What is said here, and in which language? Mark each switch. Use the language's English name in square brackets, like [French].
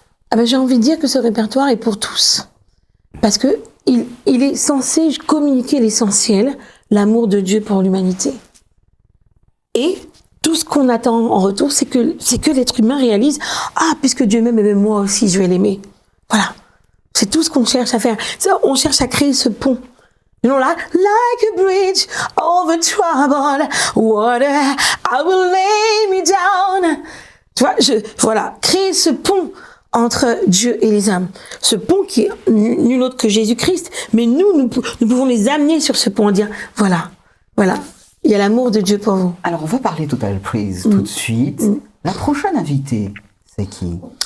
[French] Ah ben, j'ai envie de dire que ce répertoire est pour tous. Parce que il est censé communiquer l'essentiel, l'amour de Dieu pour l'humanité. Et tout ce qu'on attend en retour, c'est que l'être humain réalise, puisque Dieu m'aime, et moi aussi, je vais l'aimer. Voilà. C'est tout ce qu'on cherche à faire. Ça, on cherche à créer ce pont. [English] You know, like a bridge over troubled water, I will lay me down. [French] Tu vois, voilà, créer ce pont entre Dieu et les hommes. Ce pont qui est nul autre que Jésus-Christ. Mais nous pouvons les amener sur ce pont et dire, voilà, il y a l'amour de Dieu pour vous. Alors, on va parler Total Praise tout de suite. La prochaine invitée, c'est qui?